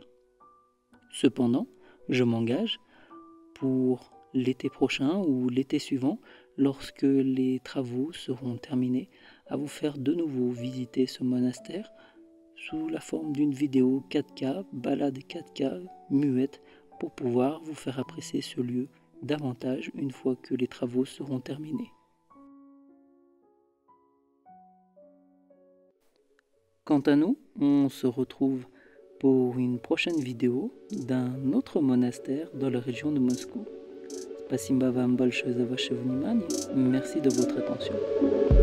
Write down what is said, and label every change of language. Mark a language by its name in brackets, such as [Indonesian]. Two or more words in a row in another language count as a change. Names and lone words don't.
[French] Cependant, je m'engage pour l'été prochain ou l'été suivant, lorsque les travaux seront terminés, à vous faire de nouveau visiter ce monastère sous la forme d'une vidéo 4K, balade 4K muette, pour pouvoir vous faire apprécier ce lieu davantage une fois que les travaux seront terminés. Quant à nous, on se retrouve pour une prochaine vidéo d'un autre monastère dans la région de Moscou. [Russian] Spasibo вам большое за ваше внимание. [French] Merci de votre attention.